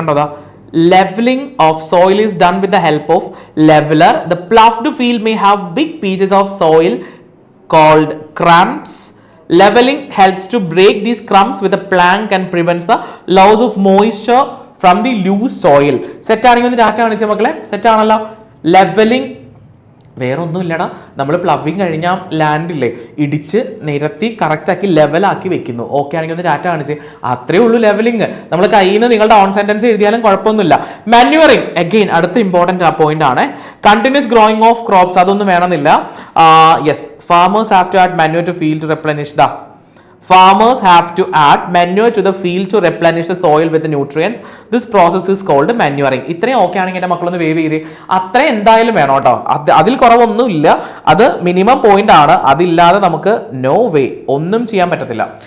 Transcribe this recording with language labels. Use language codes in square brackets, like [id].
[ml] കണ്ടോതാ, [en] leveling of soil is done with the help of leveler. The ploughed field may have big pieces of soil called crumbs. Leveling helps to break these crumbs with a plank and prevents the loss of moisture from the loose soil. [ml] Set ആണെങ്കിൽ ഒന്ന് ടാറ്റ കാണിച്ച മക്കളെ. Set ആണല്ലോ. Levelling വേറെ ഒന്നും ഇല്ലടാ, നമ്മൾ പ്ലവിങ് കഴിഞ്ഞാൽ ലാൻഡില്ലേ ഇടിച്ച് നിരത്തി കറക്റ്റാക്കി ലെവലാക്കി വെക്കുന്നു. ഓക്കെ ആണെങ്കിൽ ഒന്ന് ടാറ്റ കാണിച്ച്, അത്രേ ഉള്ളൂ ലെവലിംഗ്. നമ്മൾ കയ്യിൽ നിന്ന് നിങ്ങളുടെ ഓൺ സെന്റൻസ് എഴുതിയാലും കുഴപ്പമൊന്നുമില്ല. മാന്യൂറിങ് അഗെയിൻ അടുത്ത ഇമ്പോർട്ടന്റ് പോയിന്റ് ആണ്. [en] continuous growing of crops, [ml] അതൊന്നും വേണമെന്നില്ല. [en] Yes, farmers have to add manure to field to replenish the Farmers have to add manure to the field to replenish the soil with the nutrients. This process is called manuring. [ml] ഇത്രയും okay ആണെങ്കിൽ എൻ്റെ മക്കളൊന്ന് wave ചെയ്ത്, അത്ര എന്തായാലും വേണം കേട്ടോ. അതിൽ കുറവൊന്നും ഇല്ല, അത് മിനിമം പോയിന്റ് ആണ്. അതില്ലാതെ നമുക്ക് നോ വേ ഒന്നും ചെയ്യാൻ പറ്റത്തില്ല.